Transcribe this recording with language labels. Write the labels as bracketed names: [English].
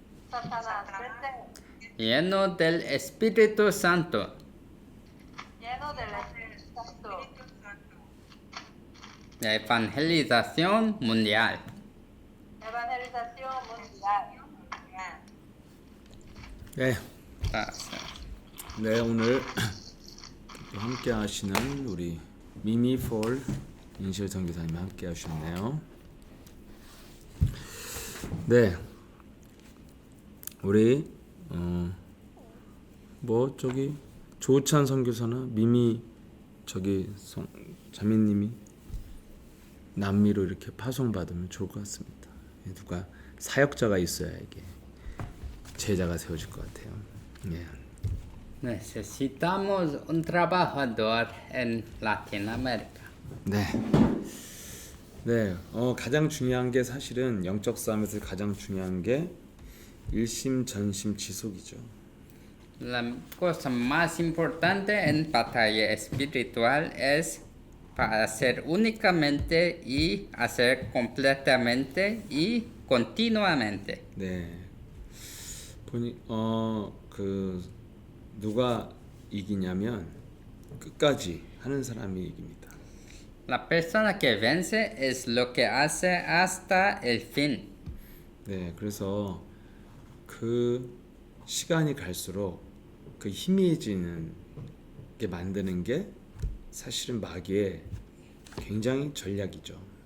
[Spanish] Satanás, vete. Lleno del Espíritu Santo. Lleno del Espíritu Santo. Evangelización mundial. Evangelización mundial. [Korean] 네, [Spanish] Gracias. [Korean] 네 오늘 함께 하시는 우리 미미 폴 인실 선교사님 함께 하셨네요. 네, 우리 뭐 저기 조찬 선교사나 미미 저기 자매님이 남미로 이렇게 파송받으면 좋을 것 같습니다. 누가 사역자가 있어야 이게 제자가 세워질 것 같아요. 예. [Spanish] Necesitamos un trabajador en Latinoamérica. [Korean] 네. 네. 가장 중요한 게 사실은 영적 싸움에서 가장 중요한 게 일심 전심 지속이죠. [Spanish] La cosa más importante en batalla espiritual es para hacer únicamente y hacer completamente y continuamente. [Korean] 네. 보니 그 누가 이기냐면 끝까지 하는 사람이 이깁니다. [Spanish] La persona que vence es lo que hace hasta el fin. [Korean] 네. 그래서 그 시간이 갈수록 그 희미해지는 게 만드는 게 사실은 마귀의 굉장히 전략이죠.